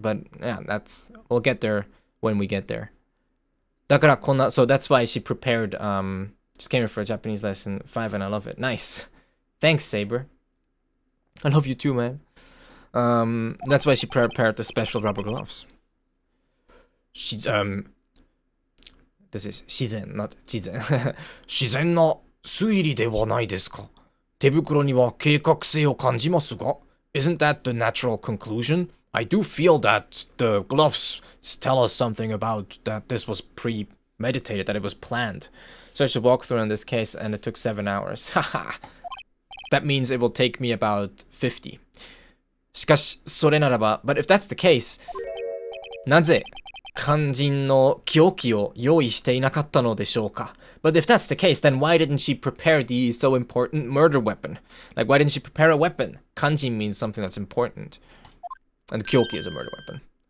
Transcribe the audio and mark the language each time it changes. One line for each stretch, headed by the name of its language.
English: But yeah, we'll get there when we get there. So that's why she prepared, just came here for a Japanese lesson 5 and I love it. Nice. Thanks, Saber. I love you too, man. That's why she prepared the special rubber gloves. She's, This is 自然, not 自然。
Japanese: 自然な推理ではないですか。手袋には計画性を感じますが。
English: Isn't that the natural conclusion? I do feel that the gloves tell us something about that this was premeditated, that it was planned. So I should walk through in this case and it took 7 hours. Haha. That means it will take me about 50.
Japanese: しかし、それならば、
English: but if that's the case,
Japanese: なぜ肝心の凶器を用意していなかったのでしょうか?
English: But if that's the case, then why didn't she prepare the so important murder weapon? Like, why didn't she prepare a weapon? Kanjin means something that's important. And kyoki is a murder weapon.